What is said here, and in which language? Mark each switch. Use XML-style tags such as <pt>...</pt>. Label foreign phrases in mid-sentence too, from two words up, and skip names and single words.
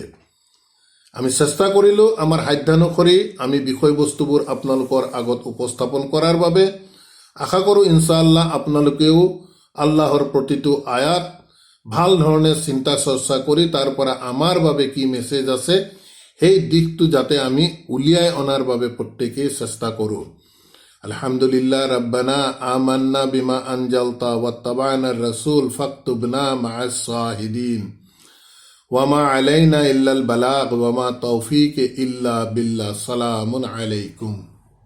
<as>আমি চেষ্টা কৰিলোঁ আমাৰ সাধ্যানুসৰি আমি বিষয়বস্তুবোৰ আপোনালোকৰ আগত উপস্থাপন কৰাৰ বাবে। আশা কৰোঁ</as> <ar>إن شاء الله</ar> <as>আপোনালোকেও আল্লাহৰ প্ৰতিটো আয়াত ভাল ধৰণে চিন্তা চৰ্চা কৰি তাৰ পৰা আমাৰ বাবে কি মেছেজ আছে সেই দিশটো যাতে আমি উলিয়াই অনাৰ বাবে প্ৰত্যেকেই চেষ্টা কৰোঁ।</as> <ar>الحمد لله ربنا آمنا بما أنزلت واتبعنا الرسول فاكتبنا مع الشاهدين وما علينا إلا البلاغ وما توفيق إلا بالله. سلام عليكم.</ar>